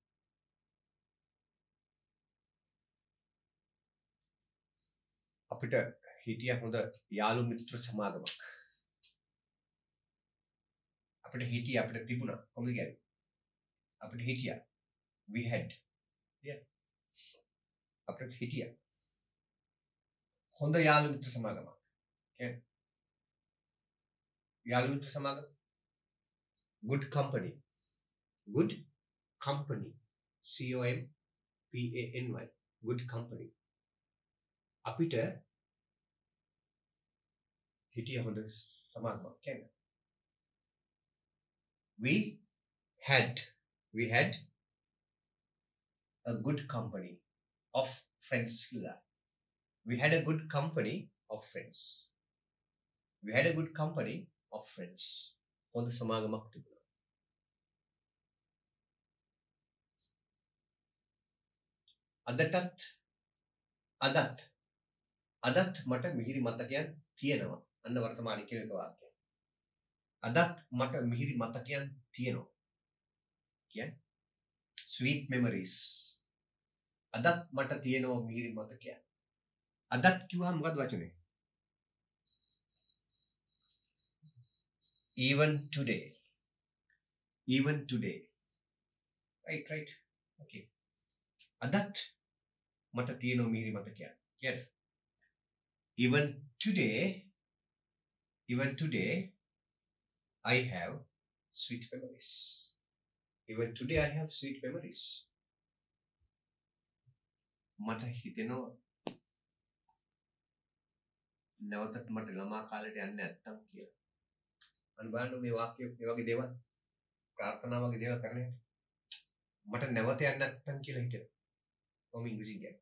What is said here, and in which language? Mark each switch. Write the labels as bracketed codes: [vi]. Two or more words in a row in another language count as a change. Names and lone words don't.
[si] අපිට හිටිය හොඳ යාළු මිත්‍ර සමාගමක්. අපිට හිටිය අපිට තිබුණා. කොහොමද කියන්නේ? අපිට හිටියා. [en] We had. Yeah. [si] අපිට හිටියා. හොඳ යාළු මිත්‍ර සමාගමක්. කියන්නේ යාළු මිත්‍ර සමාගම. [en] Good company. Good company. C-O-M-P-A-N-Y. Good company. [si] අපිට හිටිය හොඳ සමාගමක් කියන්නේ. [en] We had a good company of friends. We had a good company of friends. We had a good company of friends. [si] හොඳ සමාගමක් තිබුණා. අදත් මට මිහිරි මතකයන් තියෙනවා. අන්න වර්තමානයේ කියන එක වාක්‍යය. අදත් මට මිහිරි මතකයන් තියෙනවා. කියන්නේ [en] sweet memories. [si] අදත් මට තියෙනවා මිහිරි මතකයන්. අදත් කිව්වහම මොකද වචනේ? [en] Even today. Even today. Right. Okay. [si] අදත් මට තියෙනවා මිහිරි මතකයන්. [en] කියන්නේ Even today, I have sweet memories. Even today, I have sweet memories. [si] මට හිතෙනවා නැවතත් මට ළමා කාලේට යන්න නැත්තම් කියලා. අන්න බලන්න මේ වාක්‍ය මේ වගේ දේවල් ප්‍රාර්ථනා වගේ දේවල් කරන්නේ. මට නැවත යන්න නැත්තම් කියලා හිතෙනවා. කොහොම ඉංග්‍රීසියෙන් කියන්නේ.